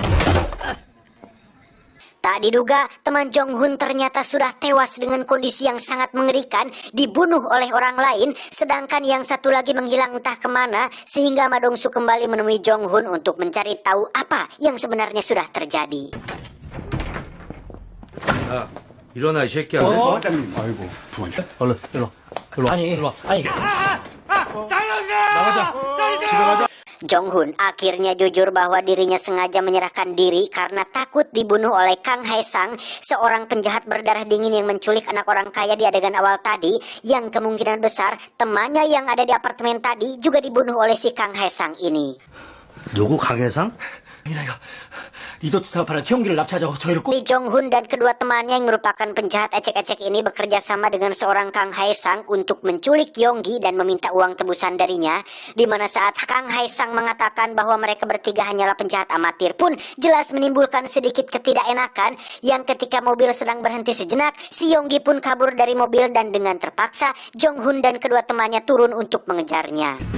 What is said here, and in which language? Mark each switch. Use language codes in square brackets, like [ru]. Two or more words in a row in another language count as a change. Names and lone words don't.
[id] Tak diduga, teman Jong-hun ternyata sudah tewas dengan kondisi yang sangat mengerikan, dibunuh oleh orang lain, sedangkan yang satu lagi menghilang entah kemana, sehingga Ma Dong-suk kembali menemui Jong-hun untuk mencari tahu apa yang sebenarnya sudah terjadi. [ko] 야, 일어나 이 새끼야. 아이고, 부원장. 얼른, 일로 와. 아니, 나가자. 집에 가자. [id] Jong-hun akhirnya jujur bahwa dirinya sengaja menyerahkan diri karena takut dibunuh oleh Kang Hae-sang, seorang penjahat berdarah dingin yang menculik anak orang kaya di adegan awal tadi, yang kemungkinan besar temannya yang ada di apartemen tadi juga dibunuh oleh si Kang Hae-sang ini. [ko] 누구 강혜상? 리더트 사업하는 최용기를 납치하자고 저희를 꼭... [id] Lee Jong-hun dan kedua temannya yang merupakan penjahat ecek-ecek ini bekerja sama dengan seorang Kang Hae-sang untuk menculik Yonggi dan meminta uang tebusan darinya, di mana saat Kang Hae-sang mengatakan bahwa mereka bertiga hanyalah penjahat amatir pun jelas menimbulkan sedikit ketidakenakan, yang ketika mobil sedang berhenti sejenak, si Yonggi pun kabur dari mobil dan dengan terpaksa Jong-hun dan kedua temannya turun untuk mengejarnya.